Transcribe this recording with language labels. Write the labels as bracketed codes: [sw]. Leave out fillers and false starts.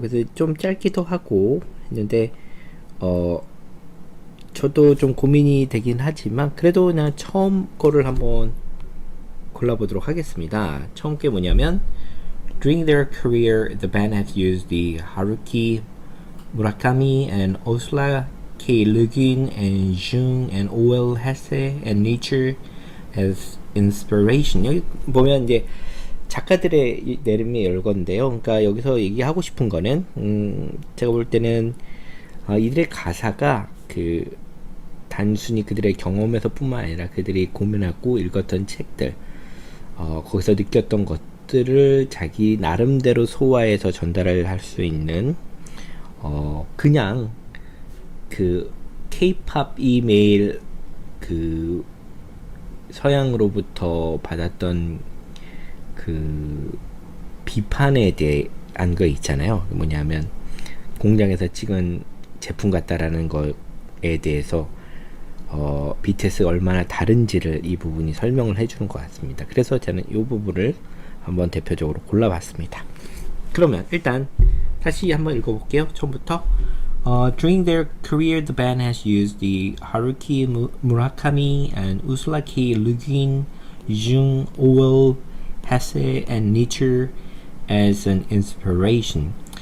[ko] 그래서 좀 짧기도 하고 했는데 저도 좀 고민이 되긴 하지만 그래도 그냥 처음 거를 한번 골라보도록 하겠습니다. 처음 게 뭐냐면 [en] During their career, the band has used the Haruki Murakami and Ursula K. Le Guin and Jung and O.L. Hesse and Nietzsche as inspiration. [ko] 여기 보면 이제 작가들의 내림이 열건데요. 그러니까 여기서 얘기하고 싶은 거는 제가 볼 때는 이들의 가사가 그 단순히 그들의 경험에서뿐만 아니라 그들이 고민하고 읽었던 책들, 거기서 느꼈던 것들을 자기 나름대로 소화해서 전달을 할 수 있는 그냥 그 K-팝이 매일 그 서양으로부터 받았던 그 비판에 대한 거 있잖아요. 뭐냐면 공장에서 찍은 제품 같다라는 거에 대해서 BTS가 얼마나 다른지를 이 부분이 설명을 해주는 것 같습니다. 그래서 저는 이 부분을 한번 대표적으로 골라봤습니다. 그러면 일단 다시 한번 읽어볼게요. 처음부터. [en] During their career, the band has used the Haruki Murakami and Ursula K. Le Guin, Jung, O.L. Hesse, and Nietzsche as an inspiration.